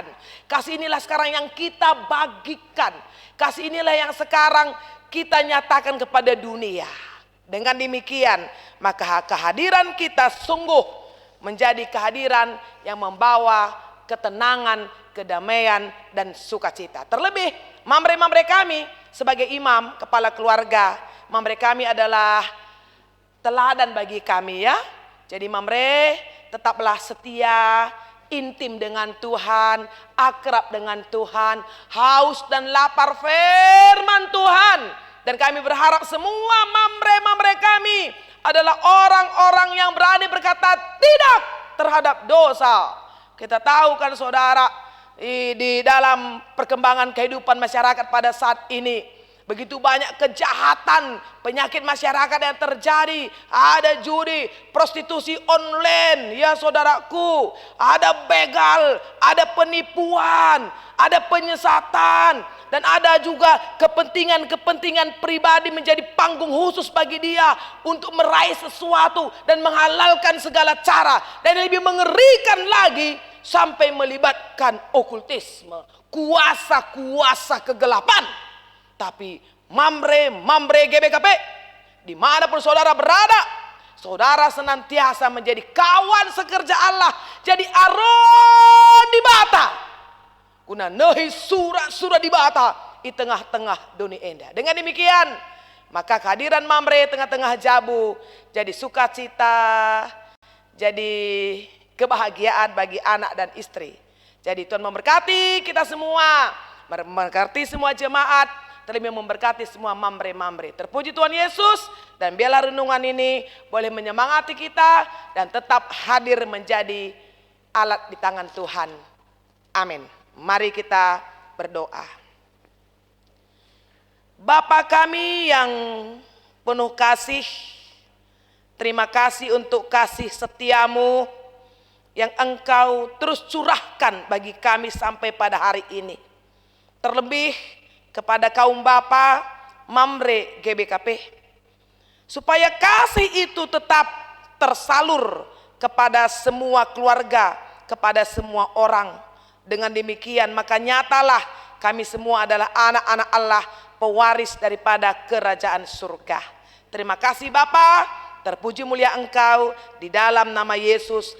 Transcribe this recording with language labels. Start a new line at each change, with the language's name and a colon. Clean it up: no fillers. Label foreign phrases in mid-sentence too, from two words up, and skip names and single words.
Indonesian: Kasih inilah sekarang yang kita bagikan. Kasih inilah yang sekarang kita nyatakan kepada dunia. Dengan demikian, maka kehadiran kita sungguh menjadi kehadiran yang membawa ketenangan, kedamaian, dan sukacita. Terlebih, mamre-mamre kami sebagai imam, kepala keluarga, mamre kami adalah teladan bagi kami ya. Jadi mamre tetaplah setia, intim dengan Tuhan, akrab dengan Tuhan, haus dan lapar firman Tuhan. Dan kami berharap semua mamre-mamre kami adalah orang-orang yang berani berkata tidak terhadap dosa. Kita tahu kan saudara, di dalam perkembangan kehidupan masyarakat pada saat ini, begitu banyak kejahatan, penyakit masyarakat yang terjadi. Ada judi, prostitusi online, ya saudaraku. Ada begal, ada penipuan, ada penyesatan. Dan ada juga kepentingan-kepentingan pribadi menjadi panggung khusus bagi dia untuk meraih sesuatu dan menghalalkan segala cara. Dan lebih mengerikan lagi, sampai melibatkan okultisme, kuasa-kuasa kegelapan. Tapi mamre GBKP, dimanapun saudara berada, saudara senantiasa menjadi kawan sekerja Allah,
Batak Karo: jadi aron di bata, guna nehi surah-surah di bata
Indonesian: di tengah-tengah dunia indah. Dengan demikian, maka kehadiran mamre tengah-tengah Jabu jadi sukacita, jadi kebahagiaan bagi anak dan istri. Jadi Tuhan memberkati kita semua, memberkati semua jemaat, terlebih memberkati semua mamre-mamre. Terpuji Tuhan Yesus, dan biarlah renungan ini boleh menyemangati kita dan tetap hadir menjadi alat di tangan Tuhan. Amin. Mari kita berdoa. Bapa kami yang penuh kasih, terima kasih untuk kasih setiamu yang Engkau terus curahkan bagi kami sampai pada hari ini. Terlebih kepada kaum bapa mamre GBKP, supaya kasih itu tetap tersalur kepada semua keluarga, kepada semua orang. Dengan demikian maka nyatalah kami semua adalah anak-anak Allah, pewaris daripada kerajaan surga. Terima kasih Bapa, terpuji mulia Engkau di dalam nama Yesus.